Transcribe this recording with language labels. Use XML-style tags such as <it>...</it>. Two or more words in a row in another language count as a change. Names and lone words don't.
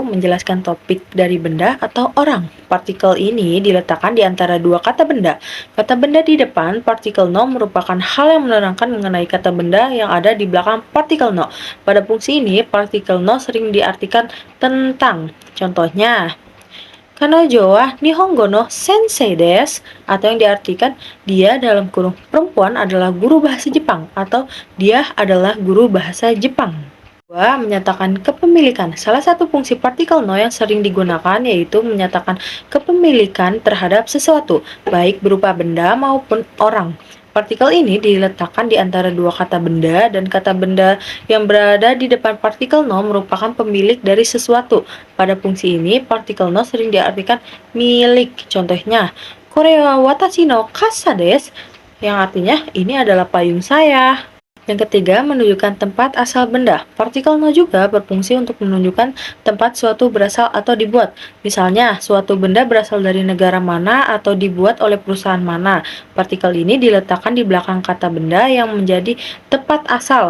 <id>Menjelaskan topik dari benda atau orang. Partikel ini diletakkan di antara dua kata benda. Kata benda di depan partikel no merupakan hal yang menerangkan mengenai kata benda yang ada di belakang partikel no. Pada fungsi ini, partikel no sering diartikan tentang. Contohnya,</id> <ja>彼女は日本語の先生です,</ja> <id>atau yang diartikan dia dalam kurung perempuan adalah guru bahasa Jepang, atau dia adalah guru bahasa Jepang. 2. Menyatakan kepemilikan. Salah satu fungsi partikel no yang sering digunakan yaitu menyatakan kepemilikan terhadap sesuatu, baik berupa benda maupun orang. Partikel ini diletakkan di antara dua kata benda, dan kata benda yang berada di depan partikel no merupakan pemilik dari sesuatu. Pada fungsi ini, partikel no sering diartikan milik. Contohnya,</id> <ja>これは私の傘です,</ja> <id>yang artinya ini adalah payung saya. Yang ketiga, menunjukkan tempat asal benda. Partikel no juga berfungsi untuk menunjukkan tempat suatu berasal atau dibuat. Misalnya, suatu benda berasal dari negara mana atau dibuat oleh perusahaan mana. Partikel ini diletakkan di belakang kata benda yang menjadi tempat asal.</id>